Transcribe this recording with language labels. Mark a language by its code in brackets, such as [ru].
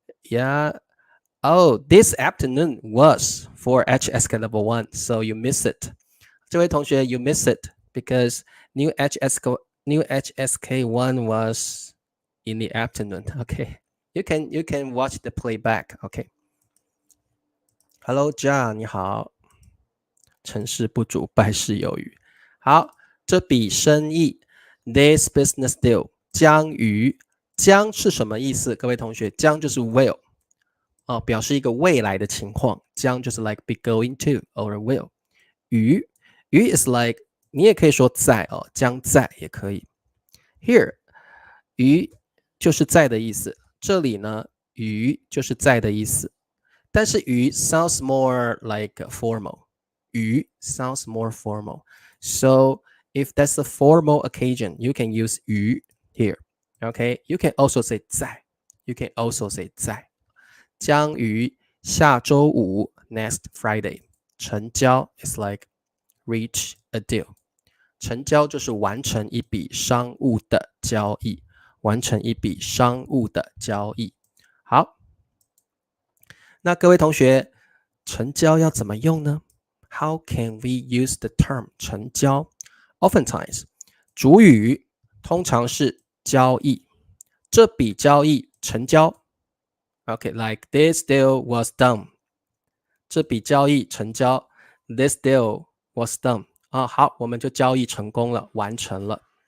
[en] Yeah，Oh, this afternoon was for HSK level 1, so you miss it. [zh] 这位同学 [en] you miss it because new HSK 1 was in the afternoon. Okay, you can watch the playback. Okay. Hello, John, [zh] 你好。成事不足，败事有余。好，这笔生意 [en] this business deal [zh] 将于，将是什么意思？各位同学，将就是 will。表示一个未来的情况，将就是 [en] like be going to or will。 [zh] 于 [en] is like [zh] 你也可以说在将在也可以。 [en] Here [zh] 于就是在的意思，这里呢于就是在的意思，但是于 [en] sounds more like formal， 于 sounds more formal， so if that's a formal occasion you can use 于 here。 Okay, you can also say 在， you can also say 在。 [zh] 将于下周5 [en] next Friday [zh] 成交 [en] is like reach a deal， [zh] 成交就是完成一笔商务的交易，完成一笔商务的交易。好，那各位同学，成交要怎么用呢？ [en] How can we use the term [zh] 成交 [en] Oftentimes [zh] 主语通常是交易，这笔交易成交。 [en] Okay, like this deal was done. [zh] 这笔交易成交 [en] This deal was done. [zh] 好，我们就交易成功了，完成了。